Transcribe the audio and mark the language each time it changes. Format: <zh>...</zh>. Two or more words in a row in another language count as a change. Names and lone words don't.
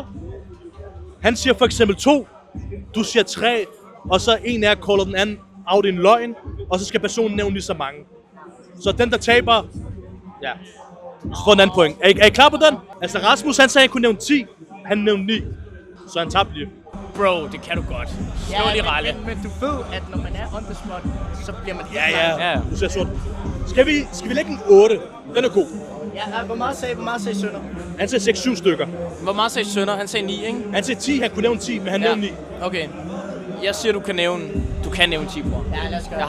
<da>Han siger for eksempel 2, du siger 3, og så en af jer kalder den anden out i en løgn, og så skal personen nævne lige så mange. Så den, der taber, ja, så får en anden point. Er I klar på den? Altså Rasmus, han sagde, at han kunne nævne 10, han nævnte 9, så han tabte lige. Bro, det kan du godt. Slå lige ralle. Men du ved, at når man er on the spot, så bliver man helt Ja. Ja. Du ser sort. Skal vi lægge en 8? Den er god. Ja, hvor meget sagde Sønder? Han sagde 6-7 stykker. Hvor meget sagde Sønder? Han sagde 9, ikke? Han sagde 10, han kunne nævne 10, men han nævnte 9. Okay. Jeg siger, du kan nævne 10, bror. Ja, lad os gøre</da>